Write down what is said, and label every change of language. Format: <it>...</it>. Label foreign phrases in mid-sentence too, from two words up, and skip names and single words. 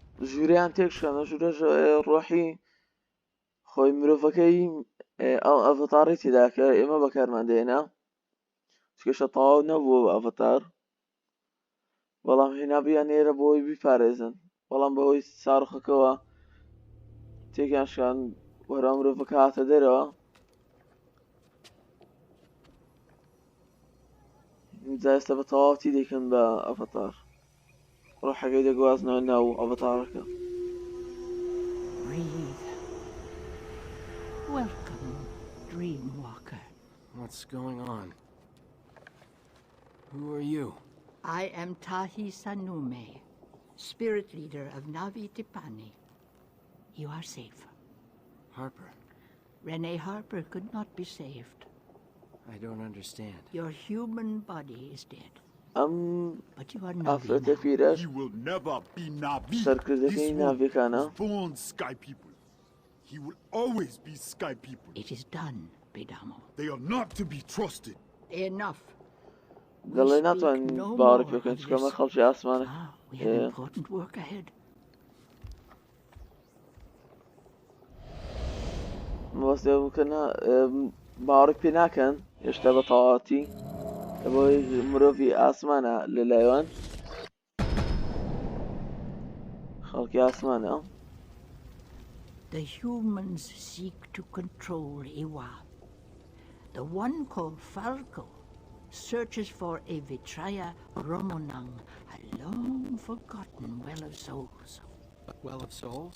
<ckb>ژووریان تێکشکەنە ژوورەش ڕۆحی خۆی مرۆڤەکەی ئەو ئەڤەتاڕی تێدا کە ئێمە بەکارماندێنا چکەشە تەواو نەبووە ئەڤەتار بەڵام هێنابیان ئێرە بۆی بیپارێزن بەڵام بەهۆی ساڕخەکەوە تێکیان شکان وەرە مرۆڤەکە هاتە دەرەوە جا ئێستا بە تەواوەتی دەیکەن بە ئەڤەتار ڕۆحەکەی دەگوازنەوە ناو ئەڤەتارەکە.</ckb> <en>Welcome, Dream Walker. What's going on? Who are you? I am Tahi Sanume, spirit leader of Navi Tipani. You are safe. Harper. Renee Harper could not be saved. I don't understand. Your human body is dead. But you are</en> <ckb>ئافرەتە Navi پیرەش</ckb> <en>He will never be Navi.</en> <ckb>سەرکردەکەی ناڤیەکانە</ckb> <en>This born sky people. He will always be sky people. It is done, Bedamo. They are not to be trusted. Enough.</en> <ckb>دەڵێ ناتوانین باوەڕی پێکەن چکەمە خەڵکی ئاسمانە</ckb> <en>We have important work ahead.</en> <ckb>مەوەستێ بکەنە باوەڕی پێ ناکەن هێشتا بە تەواوەتی بۆی مرۆڤی ئاسمانە لەلایەن خەڵکی ئاسمانە.</ckb> <en>The humans seek to control Iwa. The one called Falco searches for a Vitraya Romonang, a long-forgotten well of souls. Well of Souls?</en>